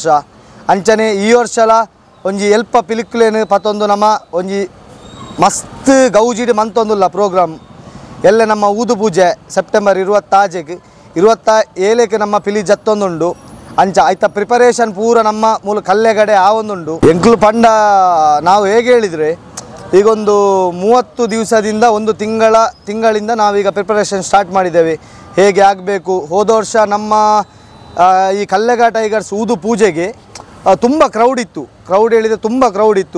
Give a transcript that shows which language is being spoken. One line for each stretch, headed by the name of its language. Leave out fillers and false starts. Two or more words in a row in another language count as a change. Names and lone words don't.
Tulu: ಅಂಚನೆ ಈ ವರ್ಷಲ ಒಂಜಿ ಎಲ್ಪ ಪಿಲಿಕ್ಕುಲೇನು ಪತ್ತೊಂದು ನಮ್ಮ ಒಂಜಿ ಮಸ್ತ್ ಗೌಜಿಡ್ ಮಂತೊಂದುಲ್ಲ ಪ್ರೋಗ್ರಾಮ್ ಎಲ್ಲ ನಮ್ಮ ಊದು ಪೂಜೆ ಸೆಪ್ಟೆಂಬರ್ 27 ನಮ್ಮ ಪಿಲಿ ಜತ್ತೊಂದುಂಡು. ಅಂಚ ಆಯ್ತ ಪ್ರಿಪರೇಷನ್ ಪೂರ ನಮ್ಮ ಮೂಲ ಕಲ್ಲೆಗಡೆ ಆವೊಂದುಂಡು. ಎಂಕ್ಲು ಪಂಡ
Kannada: ನಾವು ಹೇಗೆ ಹೇಳಿದರೆ ಈಗೊಂದು 30 ದಿವಸದಿಂದ ಒಂದು ತಿಂಗಳಿಂದ ನಾವೀಗ
English: preparation start
Kannada: ಮಾಡಿದ್ದೇವೆ. ಹೇಗೆ ಆಗಬೇಕು. ಹೋದ ವರ್ಷ ನಮ್ಮ ಈ ಕಲ್ಲೆಗ ಟೈಗರ್ಸ್ ಊದು ಪೂಜೆಗೆ ತುಂಬ ಕ್ರೌಡ್ ಹೇಳಿದರೆ ತುಂಬ ಕ್ರೌಡ್ ಇತ್ತು.